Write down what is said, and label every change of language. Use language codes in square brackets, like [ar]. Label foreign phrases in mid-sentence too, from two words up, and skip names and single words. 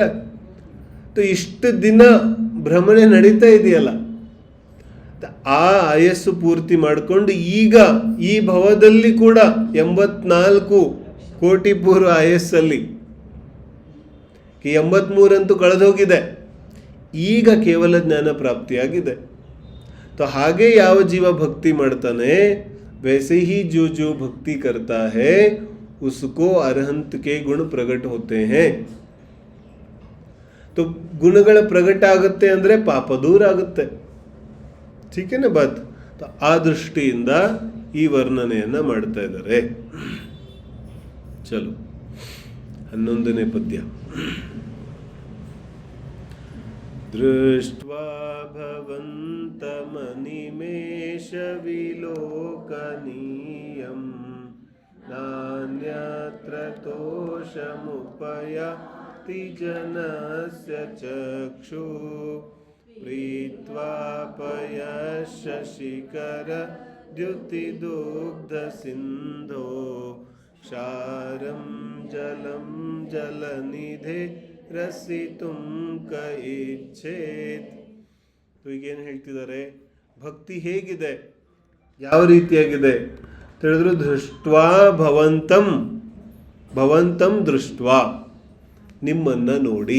[kn] ಇಷ್ಟು ದಿನ ಭ್ರಮಣೆ ನಡೀತಾ ಇದೆಯಲ್ಲ, ಆ ಆಯಸ್ಸು ಪೂರ್ತಿ ಮಾಡಿಕೊಂಡು ಈಗ ಈ ಭವದಲ್ಲಿ ಕೂಡ 84 ಕೋಟಿ ಪೂರ್ವ ಆಯಸ್ಸಲ್ಲಿ 83 ಅಂತೂ ಕಳೆದೋಗಿದೆ. ಈಗ ಕೇವಲ ಜ್ಞಾನ ಪ್ರಾಪ್ತಿಯಾಗಿದೆ. ಹಾಗೆ ಯಾವ ಜೀವ ಭಕ್ತಿ ಮಾಡ್ತಾನೆ, [hi] वैसे ही जो भक्ति करता है उसको अरहंत के गुण प्रकट होते हैं. [kn] तो ಗುಣಗಳ ಪ್ರಗಟ ಆಗುತ್ತೆ ಅಂದ್ರೆ ಪಾಪ ದೂರ ಆಗುತ್ತೆ. [hi] ठीक है ना बात? [kn] तो ಆ ದೃಷ್ಟಿಯಿಂದ ಈ ವರ್ಣನೆಯನ್ನ ಮಾಡ್ತಾ ಇದ್ದಾರೆ. ಚಲೋ 11ನೇ ಪದ್ಯ. [sa] दृष्ट्वा भवन्तमनिमेषविलोकनीयं नान्यत्र तोषमुपयाति जनस्य चक्षु प्रीत्वा पयशशिखर द्युतिदुग्धसिन्धो क्षारं जलं जलनिधे ರಸಿತುಂ ಕೈಚ್ಛೇತ್. [kn] ಈಗೇನು ಹೇಳ್ತಿದ್ದಾರೆ, ಭಕ್ತಿ ಹೇಗಿದೆ, ಯಾವ ರೀತಿಯಾಗಿದೆ ತಿಳಿದ್ರು. [sa] ದೃಷ್ಟ್ವಾ ಭವಂತಂ ದೃಷ್ಟ್ವಾ, [kn] ನಿಮ್ಮನ್ನು ನೋಡಿ.